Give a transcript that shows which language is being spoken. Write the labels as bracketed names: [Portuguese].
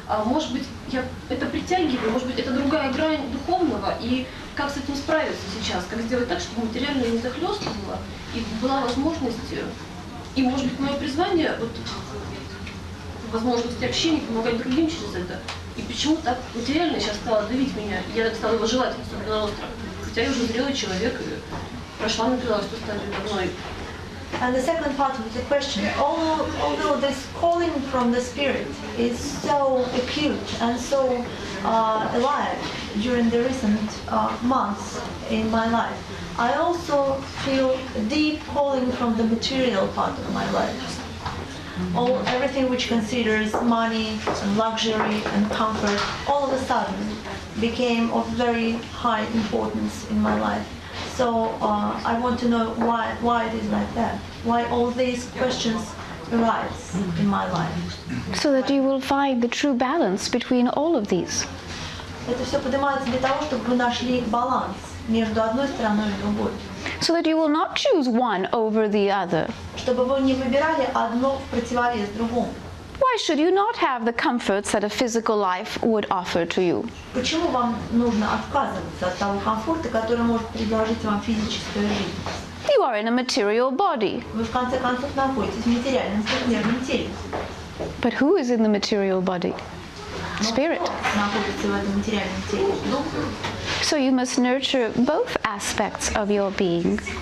[Russian] Может быть, я это притягиваю, может быть, это другая грань духовного, и как с этим справиться сейчас, как сделать так, чтобы материально не захлестывало, и была возможность, и, может быть, мое призвание, вот, возможности общения, помогать другим через это. И почему так материально сейчас стало давить меня, я так стала его желать, особенно остро. Хотя я уже зрелый человек, и прошла, например, что стадию давно. [English] And the second part of the question, although this calling from the Spirit is so acute and so alive during the recent months in my life, I also feel a deep calling from the material part of my life. Everything which considers money and luxury and comfort all of a sudden became of very high importance in my life. So I want to know why it is like that. Why all these questions arise in my life. So that you will find the true balance between all of these. [Russian] Это все поднимается для того, чтобы вы нашли баланс между одной стороной и другой. [English] So that you will not choose one over the other. [Russian] Чтобы вы не выбирали одно в противовес другому. [English] Why should you not have the comforts that a physical life would offer to you? [Russian] Почему вам нужно отказываться от того комфорта, который может предложить вам физическая жизнь? [English] You are in a material body. [Russian] Вы в конце концов находитесь в материальном трехмерном теле. [English] But who is in the material body? Spirit. [Russian] Находится в этом материальном теле. [English] So you must nurture both aspects of your being.